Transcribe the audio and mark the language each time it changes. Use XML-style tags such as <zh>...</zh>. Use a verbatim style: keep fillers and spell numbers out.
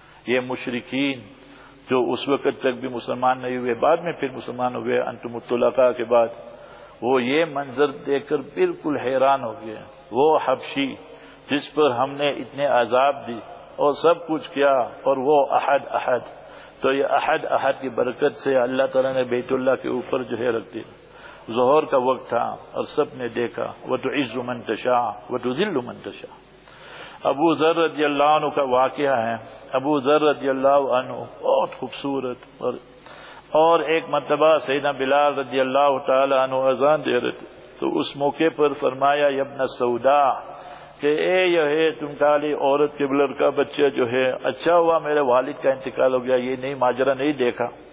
<ur>یہ مشرکین جو اس وقت تک بھی مسلمان نہیں ہوئے, بعد میں پھر مسلمان ہوئے</ur> <ar>انتم الطلقاء</ar> <ur>کے بعد, وہ یہ منظر دیکھ کر بالکل حیران ہو گئے. وہ حبشی جس پر ہم نے اتنے عذاب دی اور سب کچھ کیا, اور وہ احد احد, تو یہ احد احد کی برکت سے اللہ تعالیٰ نے بیت اللہ کے اوپر جو ہے رکھ دیا. ظہر کا وقت تھا اور سب نے دیکھا.</ur> <ar>وتعز من تشاء وتذل من تشاء.</ar> <ur>ابو ذر رضی اللہ عنہ کا واقعہ ہے. ابو ذر رضی اللہ عنہ بہت خوبصورت, اور اور ایک مرتبہ سیدنا بلال رضی اللہ تعالی عنہ اذان دے رہے تھے, تو اس موقع پر فرمایا ابن سودا کہ اے یہ ہے تم کالی عورت کے لڑکا بچہ جو ہے, اچھا ہوا میرے والد کا انتقال ہو گیا, یہ نہیں ماجرا نہیں دیکھا.</ur>